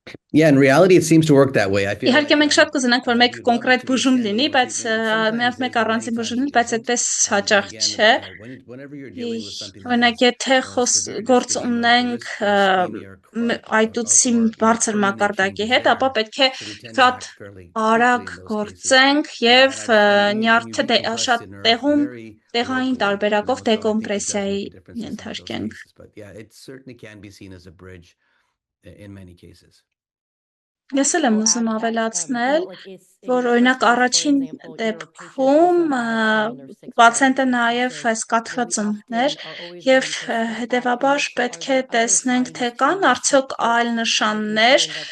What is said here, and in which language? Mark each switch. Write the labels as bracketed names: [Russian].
[English] Yeah, in reality it seems to work that way. I feel [Armenian] Իհարկե մենք շատ կուզենանք, որ մեկ կոնկրետ բուժում լինի, բայց միայն մեկ առանձին բուժում լինի, բայց այդպես հաճախ չէ։ Օրինակ, եթե գործ ունենք այտուցի բարձր մակարդակի հետ, ապա պետք է շատ արագ գործենք եւ նյարդը շատ տեղային տարբերակով դեկոմպրեսիայի ենթարկենք։ [English] But yeah, it certainly can be seen as a bridge in many cases. [Armenian] Ես էլ եմ ուզում ավելացնել, որ օրինակ առաջին դեպքում պացիենտը նաև այս կաթվածումներ եւ հետեւաբար պետք է տեսնենք թե կան արդյոք այլ նշաններ,